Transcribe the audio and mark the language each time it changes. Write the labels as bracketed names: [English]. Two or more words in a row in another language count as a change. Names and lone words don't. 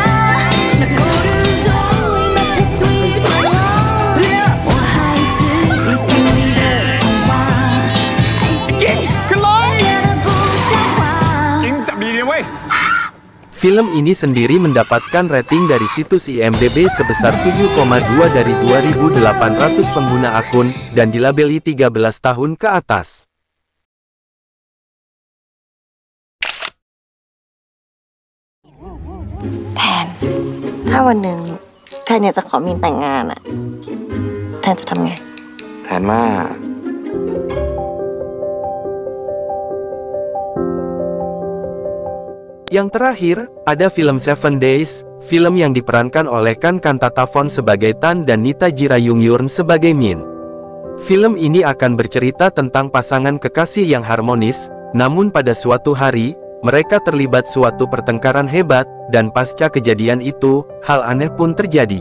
[Indonesian] Film ini sendiri mendapatkan rating dari situs IMDb sebesar 7,2 dari 2.800 pengguna akun, dan dilabeli 13 tahun ke atas. [Thai] แทน ถ้าวันหนึ่งแทนอยากจะขอมีนแต่งงานอะแทนจะทำไง แทนว่า [Indonesian] Yang terakhir, ada film Seven Days, film yang diperankan oleh Kan Kantatavon sebagai Tan dan Nita Jirayungyurn sebagai Min. Film ini akan bercerita tentang pasangan kekasih yang harmonis, namun pada suatu hari, mereka terlibat suatu pertengkaran hebat, dan pasca kejadian itu, hal aneh pun terjadi.